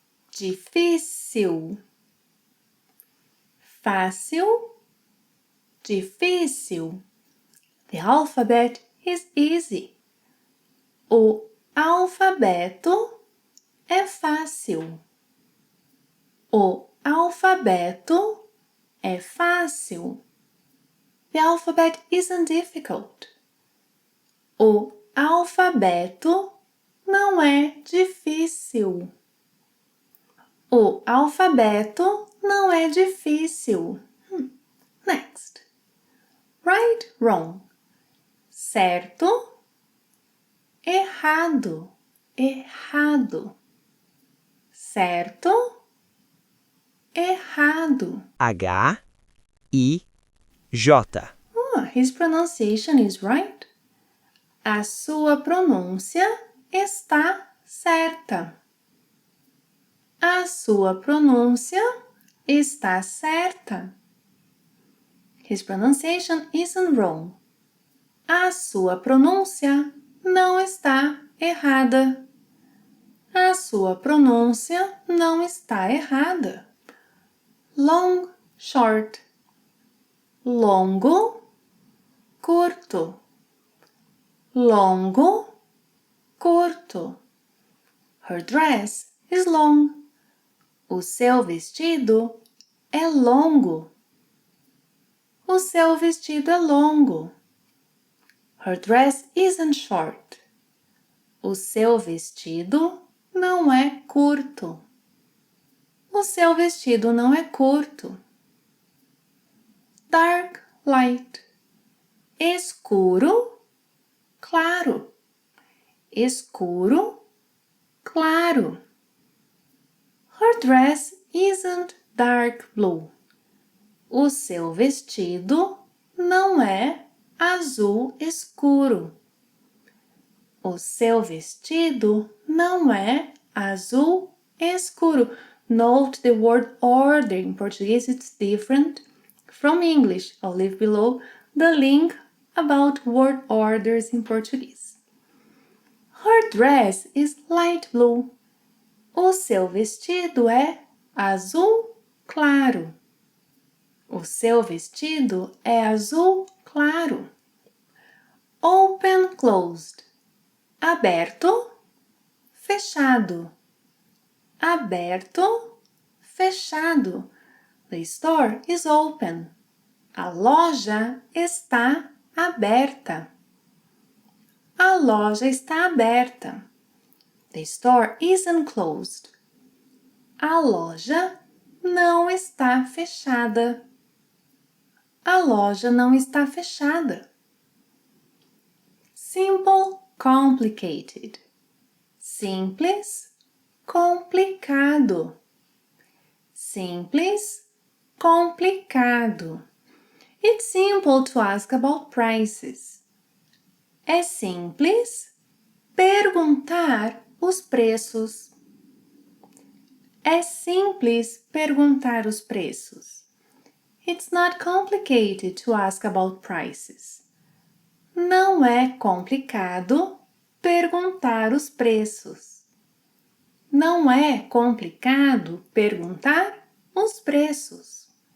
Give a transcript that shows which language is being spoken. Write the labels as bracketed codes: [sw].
[pt] Difícil. Fácil, difícil. [en] The alphabet is easy. [pt] O alfabeto é fácil. O alfabeto é fácil. [en] The alphabet isn't difficult. [pt] O alfabeto não é difícil. O alfabeto não é difícil. Next. Right, wrong. Certo, errado, errado. Certo, errado. H-I-J. [en] His pronunciation is right. [pt] A sua pronúncia está certa. A sua pronúncia está certa. [en] His pronunciation isn't wrong. [pt] A sua pronúncia não está errada. A sua pronúncia não está errada. Long, short. Longo, curto. [en] Longo, curto. Her dress is long. [pt] O seu vestido é longo. O seu vestido é longo. [en] Her dress isn't short. [pt] O seu vestido não é curto. O seu vestido não é curto. Dark, light. Escuro, claro. Escuro, claro. [en] Her dress isn't dark blue. [pt] O seu vestido não é azul escuro. O seu vestido não é azul escuro. Note the word order. In Portuguese, it's different from English. I'll leave below the link about word orders in Portuguese. [en] Her dress is light blue. [pt] O seu vestido é azul claro. O seu vestido é azul claro. Open, closed. Aberto, fechado. [en] Aberto, fechado. The store is open. [pt] A loja está aberta. A loja está aberta. [en] The store isn't closed. [pt] A loja não está fechada. A loja não está fechada. Simple, complicated. Simples, complicado. Simples, complicado. [en] It's simple to ask about prices. [pt] É simples perguntar os preços. É simples perguntar os preços. [en] It's not complicated to ask about prices. [pt] Não é complicado perguntar os preços. Não é complicado perguntar os preços.